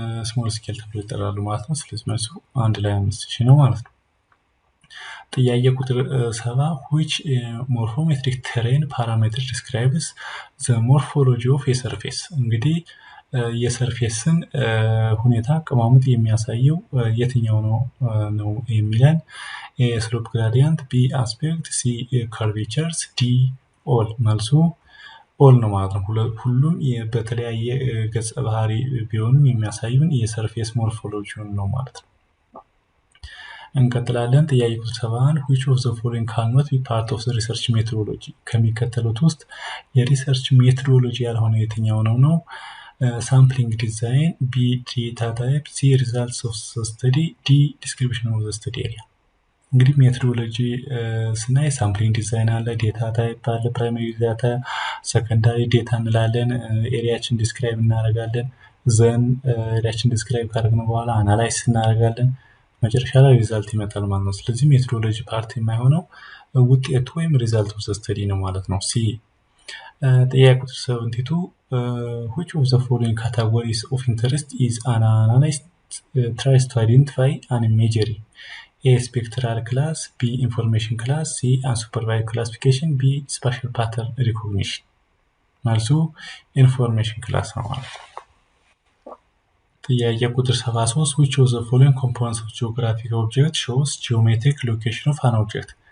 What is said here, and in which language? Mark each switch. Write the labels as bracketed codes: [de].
[am] ስሞል ስኬል ተብሎ ይጠራሉ ማለት ነው። ስለዚህ መልሱ 1 ለ5 ሺህ ነው ማለት ነው። ጥያቄ ቁጥር 70 [en] which morphometric terrain parameter describes the morphology of a surface? [am] እንግዲህ የሰርፌስን ሁኔታ አቀማመጥ የሚያሳየው የትኛው ነው የሚለን? [en] A slope gradient, B aspect, C curvatures, D all። [am] መልሱ all ነው ማለት ነው። ሁሉም በተለያየ ገጸ ባህሪ ቢሆንም የሚያሳዩን የሰርፌስ ሞርፎሎጂውን ነው ማለት ነው። እንቀጥላለን። ጥያቄ ቁጥር 71 [en] which of the following cannot be part of the research methodology? [am] ከሚከተሉት ውስጥ የሪሰርች ሜቶዶሎጂ ያልሆነ የትኛው ነው? ሳምፕሊንግ ዲዛይን፣ [en] B data type፣ C results of the study፣ D description of the study area። [am] እንግዲህ ሜቶዶሎጂ ስናይ ሳምፕሊንግ ዲዛይን አለ፣ ዴታ ታይፕ አለ፣ ፕራይመሪ ዳታ፣ ሰከንዳሪ ዴታ እንላለን፣ ኤሪያችን ዲስክራይብ እናደርጋለን፣ ዘን ኤሪያችን ዲስክራይብ ካደረግን በኋላ አናላይዝ እናደርጋለን፣ መጨረሻ ላይ ሪዛልት ይመጣል ማለት ነው። ስለዚህ ሜቶዶሎጂ ፓርት የማይሆነው ውጤቱ ወይም ሪዛልት ኦፍ ዘ ስተዲ ነው ማለት ነው። ሲ። ጥያቄ ቁጥር 72 [en] which of the following categories of interest is an analyst tries to identify an imagery? A spectral class፣ B information class፣ C unsupervised classification፣ B spatial pattern recognition። [am] መልሱ ኢንፎርሜሽን ክላስ ነው ማለት ነው። ጥያቄ ቁጥር 73 [en] which of the following components of geographic object shows geometric location of an object?